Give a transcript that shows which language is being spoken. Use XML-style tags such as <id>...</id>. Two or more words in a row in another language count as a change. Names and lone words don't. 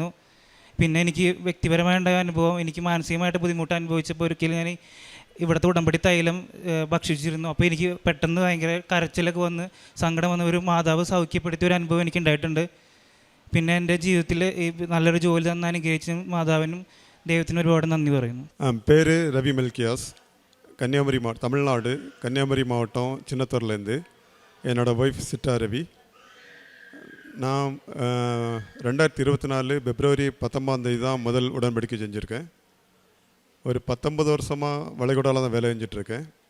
<ml>പിന്നെ എനിക്ക് വ്യക്തിപരമായുണ്ടായ അനുഭവം, എനിക്ക് മാനസികമായിട്ട് ബുദ്ധിമുട്ട് അനുഭവിച്ചപ്പോൾ ഒരിക്കലും ഞാൻ ഇവിടുത്തെ ഉടമ്പടി തൈലം ഭക്ഷിച്ചിരുന്നു. അപ്പോൾ എനിക്ക് പെട്ടെന്ന് ഭയങ്കര കരച്ചിലൊക്കെ വന്ന് സങ്കടം വന്ന് ഒരു മാതാവ് സൗഖ്യപ്പെടുത്തിയ ഒരു അനുഭവം എനിക്ക് ഉണ്ടായിട്ടുണ്ട്. പിന്നെ എൻ്റെ ജീവിതത്തിൽ ഈ നല്ലൊരു ജോലി തന്ന് അനുഗ്രഹിച്ച മാതാവിനും ദൈവത്തിനും ഒരുപാട് നന്ദി പറയുന്നു.</ml> <ta>பேர் ரவி மெல்கியாஸ், கன்னியாகுமரி தமிழ்நாடு கன்னியாகுமரி மாவட்டம் சின்னத்தூர்லேருந்து. என்னோடய ஒய்ஃப் சிட்டா ரவி. நான் 2024 பிப்ரவரி 19 தான் முதல் உடன்படிக்கை செஞ்சுருக்கேன். ஒரு 19 வருஷமாக வளைகுடாவில் தான் வேலை செஞ்சிட்ருக்கேன்.</ta>